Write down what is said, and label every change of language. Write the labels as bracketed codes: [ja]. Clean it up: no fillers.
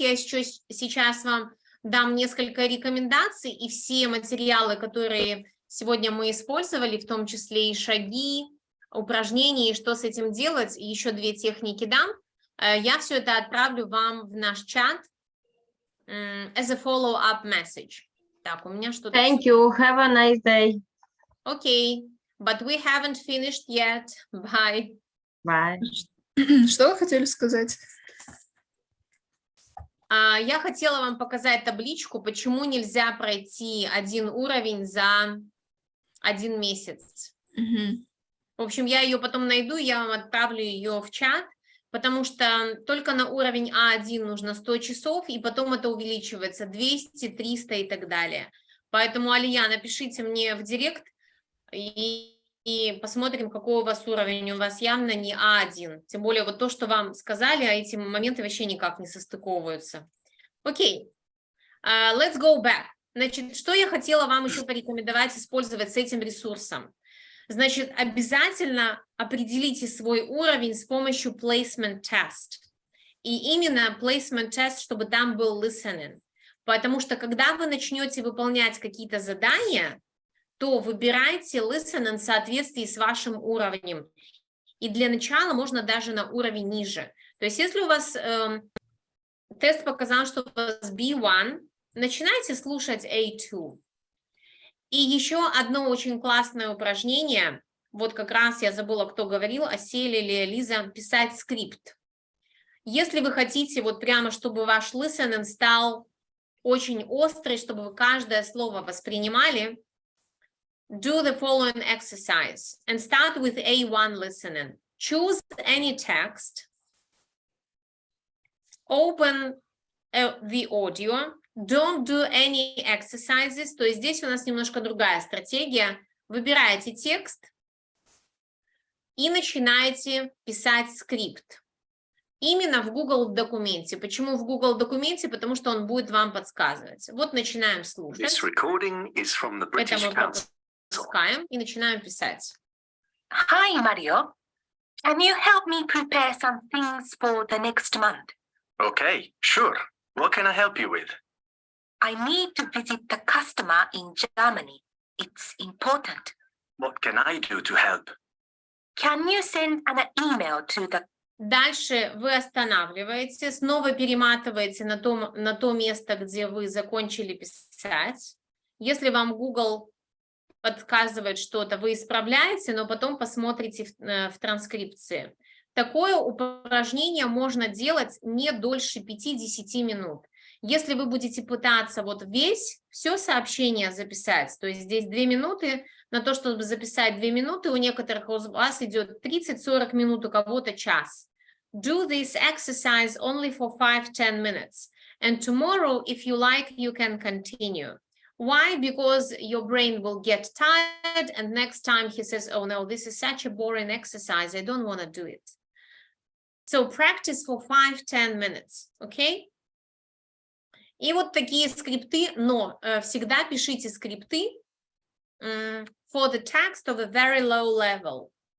[ru] Я сейчас вам дам несколько рекомендаций, и все материалы, которые сегодня мы использовали, в том числе и шаги, упражнения, и что с этим делать, и еще 2 техники дам. Я все это отправлю вам в наш чат [en] as a follow-up message. [ru] Так, у меня что-то... [en] Thank you. Have a nice day. Okay, but we haven't finished yet. Bye. Bye. [ru] Что вы хотели сказать? Я хотела вам показать табличку, почему нельзя пройти 1 уровень за 1 месяц. В общем, я ее потом найду, я вам отправлю ее в чат, потому что только на уровень А1 нужно 100 часов, и потом это увеличивается 200, 300 и так далее. Поэтому, Алия, напишите мне в директ, и посмотрим, какой у вас уровень. У вас явно не А1. Тем более вот то, что вам сказали, а эти моменты вообще никак не состыковываются. [en] Окей, let's go back. [ru] Значит, что я хотела вам еще порекомендовать использовать с этим ресурсом? Значит, обязательно определите свой уровень с помощью placement test. И именно placement test, чтобы там был listening. Потому что когда вы начнете выполнять какие-то задания, то выбирайте listening в соответствии с вашим уровнем. И для начала можно даже на уровень ниже. То есть если у вас тест показал, что у вас B1, начинайте слушать A2. И еще одно очень классное упражнение, вот как раз я забыла, кто говорил, Асель или Лиза, писать скрипт. Если вы хотите вот прямо, чтобы ваш listening стал очень острый, чтобы вы каждое слово воспринимали, [en] do the following exercise and start with A1 listening. Choose any text, open the audio, don't do any exercises, [ru] то есть здесь у нас немножко другая стратегия. Выбираете текст и начинаете писать скрипт. Именно в Google документе. Почему в Google документе? Потому что он будет вам подсказывать. Вот начинаем слушать. [en] This recording is from the [ru] Это [en] British [ru] мы [en] Council. [ru] пропускаем и начинаем писать. [en] Hi, Mario. Can you help me prepare some things for the next month? Okay, sure. What can I help you with? I need to visit the customer in Germany. It's important. What can I do to help? Can you send an email to the... [ru] Дальше вы останавливаете, снова перематываете на то место, где вы закончили писать. Если вам Google подсказывает что-то, вы исправляете, но потом посмотрите в транскрипции. Такое упражнение можно делать не дольше 5-10 минут. Если вы будете пытаться вот все сообщение записать, то есть здесь 2 минуты, на то, чтобы записать 2 минуты, у некоторых у вас идет 30-40 минут, у кого-то час. [en] Do this exercise only for 5-10 minutes. And tomorrow, if you like, you can continue. Why? Because your brain will get tired, and next time he says, oh no, this is such a boring exercise, I don't want to do it. So practice for 5-10 minutes, okay? [ru] И вот такие скрипты, но всегда пишите скрипты [en] for the text of a very low level.